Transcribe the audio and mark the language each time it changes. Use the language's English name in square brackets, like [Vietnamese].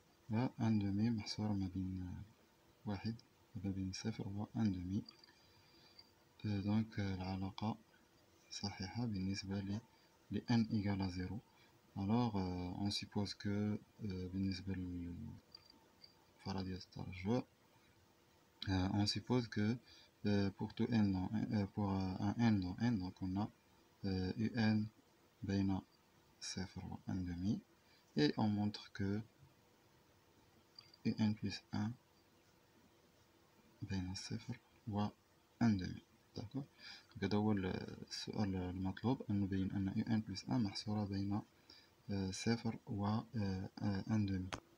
[Arabic] Là 1 demi محصورة ما بين 1 وما بين 0 و 1 demi. donc العلاقة صحيحة بالنسبة ل n égale à 0. [French] alors on suppose que [Arabic] بالنسبة لفرضية الترجع [French] on suppose que pour tout n dans pour un n dans n, donc on a UN بين 0 و 1 demi, et on montre que UN plus 1 بين 0 و 1 demi. d'accord. [Arabic] هذا هو السؤال المطلوب، أن نبين أن UN plus 1 محصورة بين 0 و 1 demi.